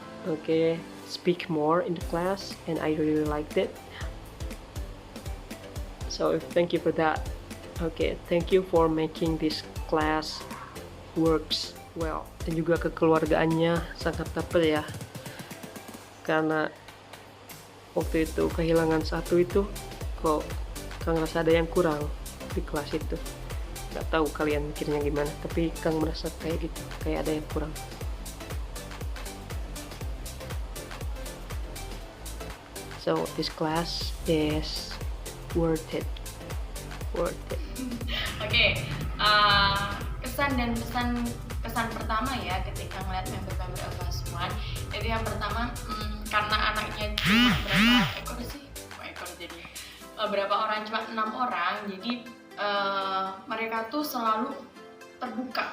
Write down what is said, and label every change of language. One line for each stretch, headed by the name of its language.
English: Okay, speak more in the class, and I really liked it. So thank you for that. Okay, thank you for making this class works well.
Indonesian: Dan juga kekeluargaannya sangat dapat ya. Karena waktu itu kehilangan satu itu kok Kang ngerasa ada yang kurang di kelas itu. Gak tahu kalian mikirnya gimana, tapi Kang merasa kayak gitu, kayak ada yang kurang.
English: So this class is worth it.
Indonesian: Oke, kesan dan kesan pertama ya ketika ngeliat member-member Elvas 1 itu yang pertama, karena anaknya cuma berapa ekor sih? Jadi berapa orang, cuma 6 orang, jadi mereka tuh selalu terbuka.